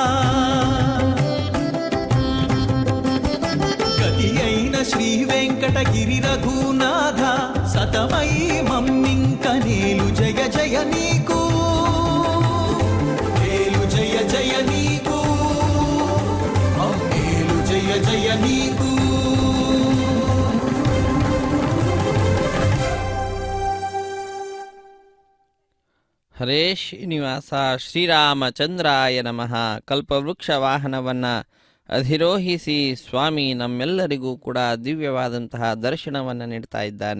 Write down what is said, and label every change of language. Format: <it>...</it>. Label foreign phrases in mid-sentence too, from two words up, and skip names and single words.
<te>గతి అయిన శ్రీ వెంకటగిరి రఘునాథ. సతమై మమ్మింక నేలు జయ జయ నీకు. నేలు జయ జయ నీకు. నేలు జయ జయ నీకు.</te> <kn>ಹರೇ ಶ್ರೀನಿವಾಸ ಶ್ರೀರಾಮಚಂದ್ರಾಯ ನಮಃ. ಕಲ್ಪವೃಕ್ಷ ವಾಹನವನ್ನು ಅಧಿರೋಹಿಸಿ ಸ್ವಾಮಿ ನಮ್ಮೆಲ್ಲರಿಗೂ ಕೂಡ ದಿವ್ಯವಾದಂತಹ ದರ್ಶನವನ್ನು ನೀಡ್ತಾ ಇದ್ದಾನೆ.</kn>